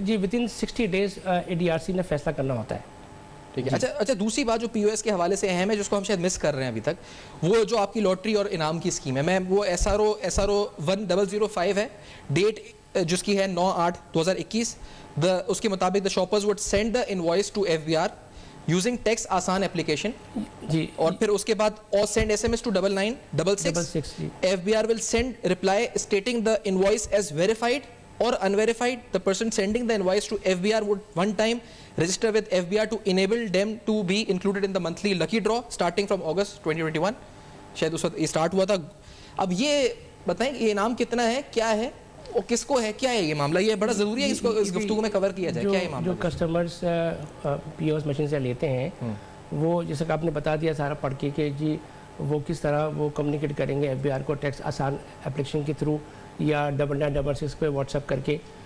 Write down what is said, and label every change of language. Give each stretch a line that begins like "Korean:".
Urdu: جی ودن 60 days ADRC نے فیصلہ کرنا ہوتا ہے. ٹھیک ہے. اچھا دوسری بات جو POS کے حوالے سے اہم ہے, جس کو ہم شاید مس کر رہے ہیں ابھی تک, وہ جو آپ کی لاٹری اور انعام کی اسکیم ہے. میں وہ SRO 1005 ہے, ڈیٹ جس کی ہے 9/8/2021. اس کے مطابق
English: the shoppers would send the invoice to FBR using tax Asaan application,
Urdu: جی, اور پھر اس کے بعد
English: or send SMS to 9966. FBR will send reply stating the invoice as verified or unverified. The person sending the invoice to FBR would one time register with FBR to enable them to be included in the monthly lucky draw starting from August 2021.
Urdu: شاید اس وقت یہ start ہوا تھا. اب یہ بتائیں یہ انعام کتنا ہے, کیا ہے, اور کس کو ہے, کیا ہے یہ معاملہ؟ یہ بڑا ضروری ہے اس کو اس گفتگو میں کور کیا جائے. کیا یہ معاملہ؟ جو کسٹمرز POS مشین سے لیتے ہیں, وہ جیسا کہ آپ نے بتا دیا سارا پڑھ کے کہ جی وہ کس طرح وہ کمیونیکیٹ کریں گے FBR کو ٹیکس آسان اپلیکیشن کے تھرو, یا 9966 پہ واٹس ایپ کر کے.